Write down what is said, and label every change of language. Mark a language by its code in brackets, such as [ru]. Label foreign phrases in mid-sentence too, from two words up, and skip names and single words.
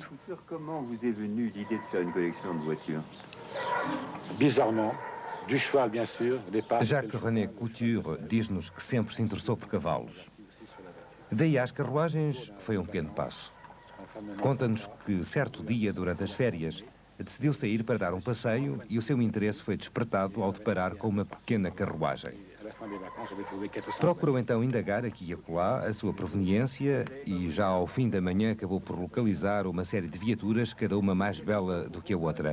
[fr] Comment vous est venue l'idée de faire une collection de voitures? Bizarrement, du cheval, bien sûr, au départ. [pt] Jacques René Couture diz-nos que sempre se interessou por cavalos. Daí às carruagens foi um pequeno passo. Conta-nos que, certo dia, durante as férias, decidiu sair para dar um passeio e o seu interesse foi despertado ao deparar com uma pequena carruagem. Procurou então indagar aqui e acolá a sua proveniência e já ao fim da manhã acabou por localizar uma série de viaturas, cada uma mais bela do que a outra.